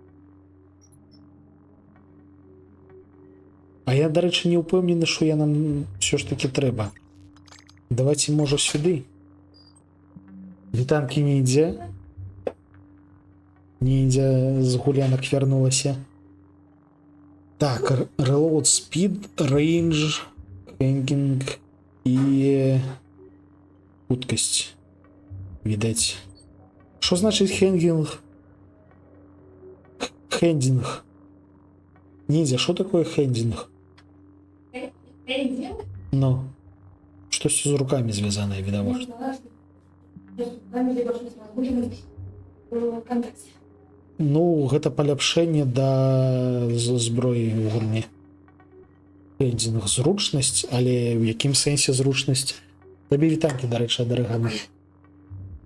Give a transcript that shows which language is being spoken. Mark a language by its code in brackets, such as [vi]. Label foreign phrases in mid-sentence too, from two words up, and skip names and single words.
[be] Я, дарэчы, не ўпэўнены, што я нам ўсё ж таки трэба. Давайте, можа, сюды. Вітанкі не ідзе. з гулянак вярнулася. Так, [en] reload speed, range, hanging [be] і хуткасць. Відаць. [uk] Що значить хендінг? Хендінг. Ніндзя, що такое хендінг? Хендінг? Ну. Штось з руками зв'язане, відавочно. [be] Ну, гэта паляпшэнне да зброі ў гульні. Хендінг зручнасць, але ў якім сэнсе зручнасць? Табе вітанкі, дарэчы, ад арыгамі.